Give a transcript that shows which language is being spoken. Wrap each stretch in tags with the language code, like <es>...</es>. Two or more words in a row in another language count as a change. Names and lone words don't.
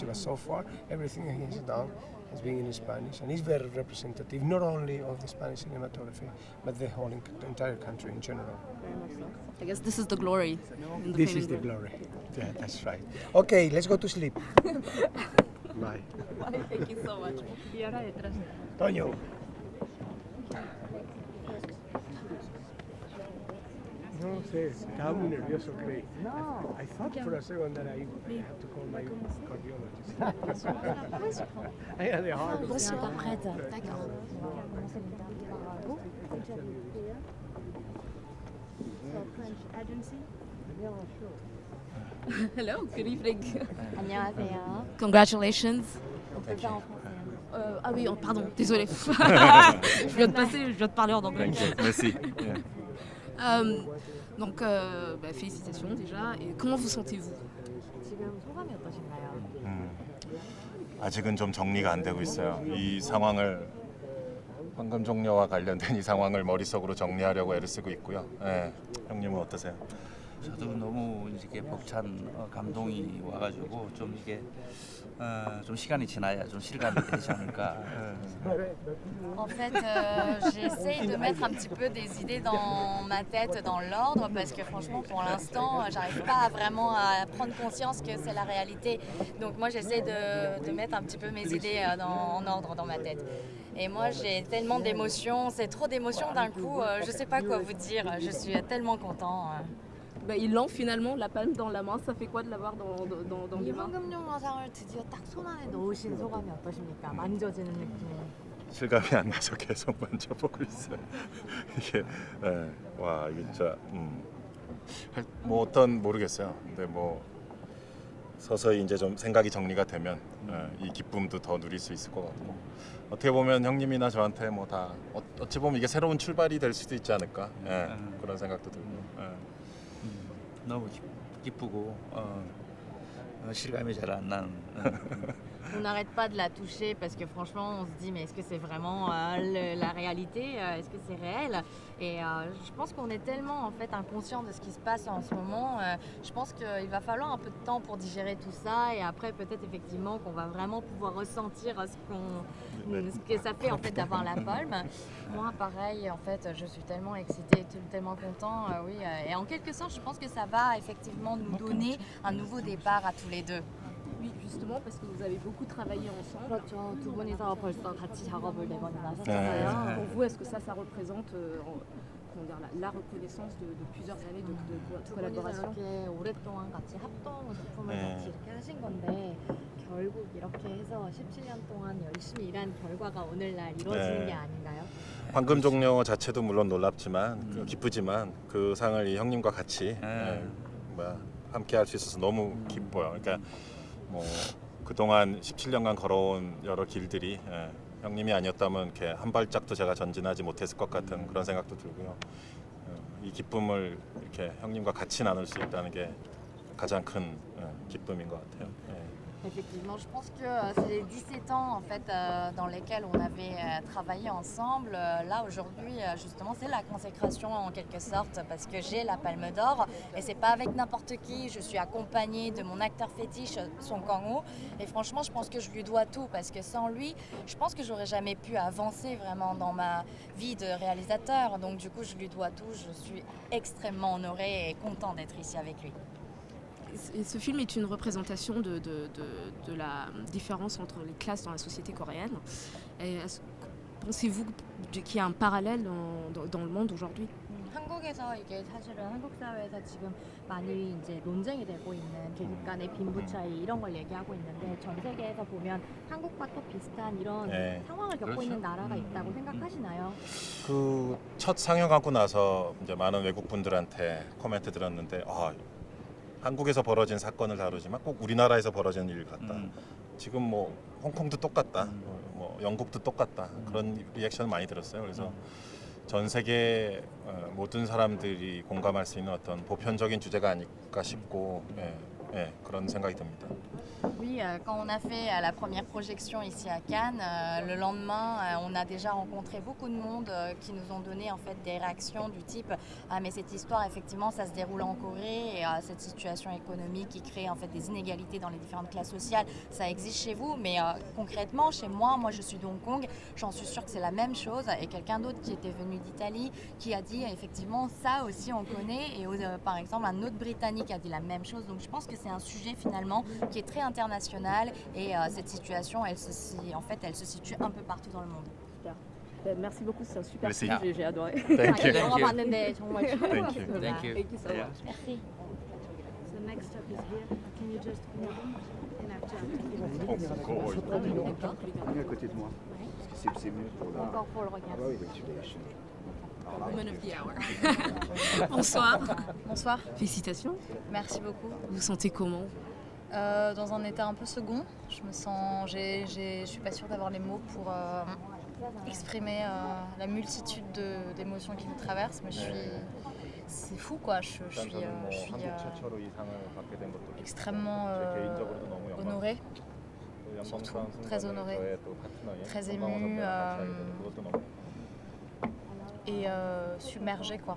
<en>But so far, everything he has done has been in Spanish, and he's very representative, not only of the Spanish cinematography, but the whole entire country in general. Very much so. I guess this is the glory. This is the glory. Yeah, that's right. Okay, let's go to sleep. Bye. Bye. Thank you so much.</en> <es>Y ahora detrás. Toño. No sé, estaba muy nervioso, Craig. No.</es> <en>I thought for a second that I had to call my cardiologist. I had a heart.</en> <fr>Je suis pas prête. D'accord.</fr> <en>French agency. Hello, good evening.</en> <ko>안녕하세요.</ko> <en>Congratulations.</en> <fr>On peut faire en français. Ah oui, pardon, désolé. Je viens de parler en anglais. Merci. Donc, félicitations déjà. Et comment vous sentez-vous?</fr> <ko>지금 소감이 어떠신가요? 아직은 좀 정리가 안 되고 있어요. 이 상황을 황금 종려와 관련된 이 상황을 머릿속으로 정리하려고 애를 쓰고 있고요. 예, 형님은 어떠세요? 저도 너무 이렇게 벅찬 감동이 와가지고 좀 이게 좀 시간이 지나야 좀 실감이 되지 않을까.</ko> <fr>En fait, j'essaie de mettre un petit peu des idées dans ma tête, dans l'ordre, parce que franchement, pour l'instant, j'arrive pas vraiment à prendre conscience que c'est la réalité. Donc moi, j'essaie de mettre un petit peu mes idées en ordre dans ma tête. Et moi, j'ai tellement d'émotions, c'est trop d'émotions d'un coup, je sais pas quoi vous dire, je suis tellement content. Ils l'ont finalement, la palme dans la main. Ça fait quoi de l'avoir dans les mains?</fr> <ko>황금종려상을 드디어 딱 손 안에 넣으신 소감이 어떠십니까? 만져지는 느낌. 실감이 안 나서 계속 만져보고 있어요. 이게 와 이게 진짜 뭐 어떤 모르겠어요. 근데 뭐 서서히 이제 좀 생각이 정리가 되면 이 기쁨도 더 누릴 수 있을 것 같고 어떻게 보면 형님이나 저한테 뭐 다 어찌 보면 이게 새로운 출발이 될 수도 있지 않을까 그런 생각도 들고. 너무 기쁘고 실감이 잘 안 나는.</ko> <fr>On n'arrête pas de la toucher parce que franchement on se dit mais est-ce que c'est vraiment la réalité, est-ce que c'est réel et je pense qu'on est tellement en fait inconscient de ce qui se passe en ce moment, je pense qu'il va falloir un peu de temps pour digérer tout ça et après peut-être effectivement qu'on va vraiment pouvoir ressentir ce que ça fait en fait d'avoir la palme. Moi pareil en fait je suis tellement excitée, tellement content, oui et en quelque sorte je pense que ça va effectivement nous donner un nouveau départ à tous les deux. Oui, justement, parce que vous avez beaucoup travaillé ensemble.</fr> <ko>그렇죠. 두 분이서 벌써 같이 작업을 4번이나 하셨잖아요.</ko> <fr>Pour vous, est-ce que ça représente la reconnaissance de plusieurs années de collaboration?</fr> <ko>이렇게 오랫동안 같이 합동 작품을 같이 이렇게 하신 건데 결국 이렇게 해서 17년 동안 열심히 일한 결과가 오늘날 이루어지는 게 아닌가요? 황금 종려 자체도 물론 놀랍지만 기쁘지만 그 상을 이 형님과 같이 함께 할 수 있어서 너무 기뻐요. 그러니까 뭐 그동안 17년간 걸어온 여러 길들이 형님이 아니었다면 이렇게 한 발짝도 제가 전진하지 못했을 것 같은 그런 생각도 들고요. 이 기쁨을 이렇게 형님과 같이 나눌 수 있다는 게 가장 큰 기쁨인 것 같아요.</ko> <fr>Effectivement, je pense que c'est les 17 ans en fait, dans lesquels on avait travaillé ensemble. Là aujourd'hui, justement, c'est la consécration en quelque sorte parce que j'ai la Palme d'Or et c'est pas avec n'importe qui. Je suis accompagnée de mon acteur fétiche, Song Kang-ho, et franchement, je pense que je lui dois tout parce que sans lui, je pense que j'aurais jamais pu avancer vraiment dans ma vie de réalisateur. Donc du coup, je lui dois tout. Je suis extrêmement honorée et contente d'être ici avec lui. Et ce film est une représentation de la différence entre les classes dans la société coréenne. Et pensez-vous qu'il y a un parallèle dans le monde aujourd'hui?</fr> <ko>한국에서 이게 사실은 한국 사회에서 지금 많이 이제 논쟁이 되고 있는 계급 간의 빈부 차이 이런 걸 얘기하고 있는데 전 세계에서 보면 한국과 또 비슷한 이런 네. 상황을 겪고 그렇죠. 있는 나라가 있다고 생각하시나요? 그 첫 상영하고 나서 이제 많은 외국 분들한테 코멘트 들었는데 한국에서 벌어진 사건을 다루지만 꼭 우리나라에서 벌어지는 일 같다. 지금 뭐 홍콩도 똑같다. 뭐 영국도 똑같다. 그런 리액션을 많이 들었어요. 그래서 전 세계 모든 사람들이 공감할 수 있는 어떤 보편적인 주제가 아닐까 싶고 그런 생각이 듭니다.</ko> <fr>Oui, quand on a fait la première projection ici à Cannes, le lendemain, on a déjà rencontré beaucoup de monde qui nous ont donné en fait des réactions du type ah mais cette histoire effectivement ça se déroule en Corée et cette situation économique qui crée en fait des inégalités dans les différentes classes sociales, ça existe chez vous, mais concrètement chez moi je suis de Hong Kong, j'en suis sûre que c'est la même chose et quelqu'un d'autre qui était venu d'Italie qui a dit effectivement ça aussi on connaît et par exemple un autre Britannique a dit la même chose, donc je pense que c'est un sujet finalement qui est très international et cette situation elle se situe un peu partout dans le monde. Super. Merci beaucoup, c'est un super Merci. film, j'ai adoré.</fr> <en>Thank you.</en> <ko>영화봤는데 정말</ko> <en>Thank you.</en> <ko>최고였습니다.</ko> <en>Thank you. Thank you so much.</en> <fr>Merci.</fr> <en>So next up is here. Can you just move in after?</en> <fr>Viens à côté de moi. Parce que c'est mieux pour la. Encore pour le regard. Ah oui, tu l'as lâché.</fr> <en>Woman of the hour.</en> <fr>Bonsoir. Bonsoir. Félicitations. Merci beaucoup. Vous vous sentez comment? Dans un état un peu second, je suis pas sûre d'avoir les mots pour exprimer la multitude d'émotions qui me traversent, mais c'est fou quoi, je suis extrêmement honorée, surtout très honorée, très émue et submergée quoi.</fr>